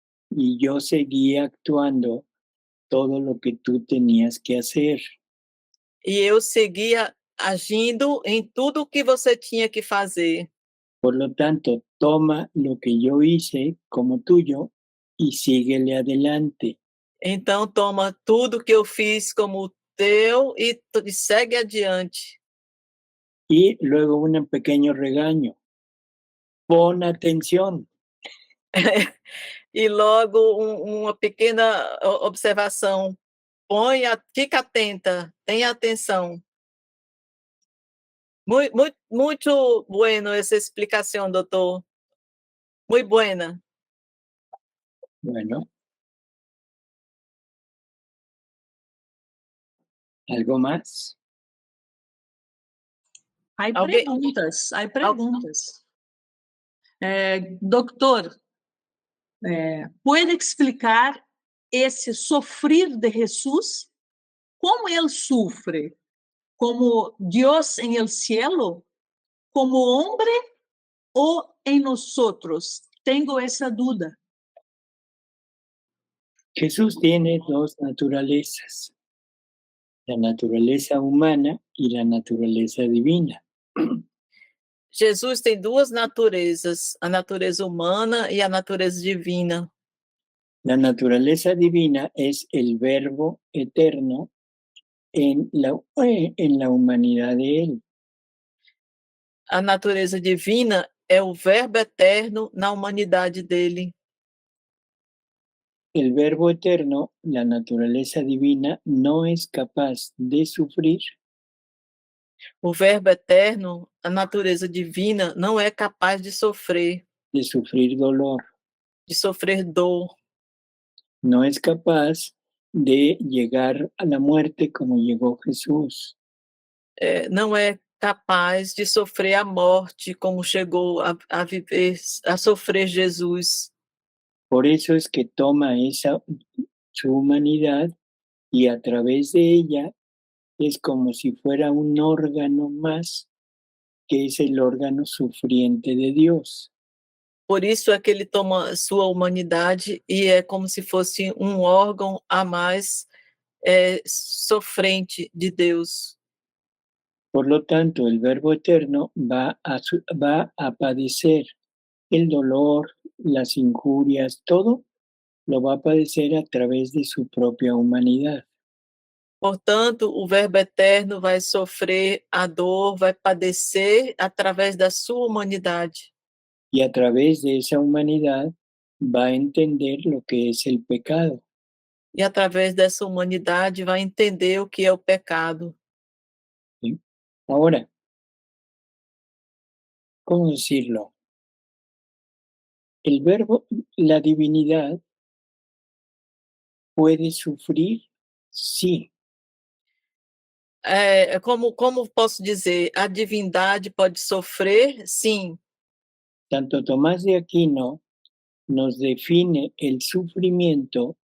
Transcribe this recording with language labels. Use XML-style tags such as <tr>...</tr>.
<es>Y yo seguí actuando todo lo que tú tenías que hacer.</es> <pt>E eu seguia agindo em tudo o que você tinha que fazer.</pt> <es>Por lo tanto, toma lo que yo hice como tuyo y síguele adelante.</es> <pt>Então toma tudo que eu fiz como teu e segue adiante.</pt> <es>Y luego un pequeño regaño. Pon atención.</es> <pt>E logo uma pequena observação. Fica atenta, tenha atenção. Muito bueno essa explicação, doutor.</pt> <es>Muito buena. Bueno. ¿Algo más? Hay</es> <pt>Alguém-</pt> <es>preguntas, hay preguntas. Doctor, ¿puede explicar esse sofrer de Jesús?</es> <pt>Como ele sufre? Como Deus em el cielo?</pt> <es>Como hombre ou em nosotros?</es> <pt>Tengo essa dúvida.</pt> <es>Jesús tiene dos naturalezas, la naturaleza humana y la naturaleza divina.</es> <pt>Jesus tem duas naturezas, a natureza humana e a natureza divina.</pt> <es>La naturaleza divina es el verbo eterno en la humanidad de Él.</es> <pt>A natureza divina é o verbo eterno na humanidade dele.</pt> <es>El verbo eterno, la naturaleza divina, no es capaz de sufrir,</es> <pt>O verbo eterno, a natureza divina, não é capaz de sofrer</pt> <es>dolor,</es> <pt>dor.</pt> <es>no es capaz de llegar a la muerte como llegó Jesús.</es> <pt>Não é capaz de sofrer a morte como chegou a viver, a sofrer Jesus.</pt> <es>Por eso es que toma su humanidad y a través de ella es como si fuera un órgano más, que es el órgano sufriente de Dios.</es> <pt>Por isso é que ele toma sua humanidade e é como se fosse um órgão a mais sofrente de Deus.</pt> <es>Por lo tanto, el Verbo Eterno va a padecer el dolor, las injurias, todo lo va a padecer a través de su propia humanidad.</es> <pt>Portanto, o Verbo Eterno vai sofrer a dor, vai padecer através da sua humanidade.</pt> <es>Y a través de esa humanidad va a entender lo que es el pecado.</es> <pt>E através dessa humanidade vai entender o que é o pecado.</pt> <es>¿Sí? Ahora, ¿cómo decirlo? El verbo, la divinidad, ¿puede sufrir? Sí.</es> <pt>Como posso dizer? A divindade pode sofrer? Sim.</pt> <es>Santo Tomás de Aquino nos define el sufrimiento.</es>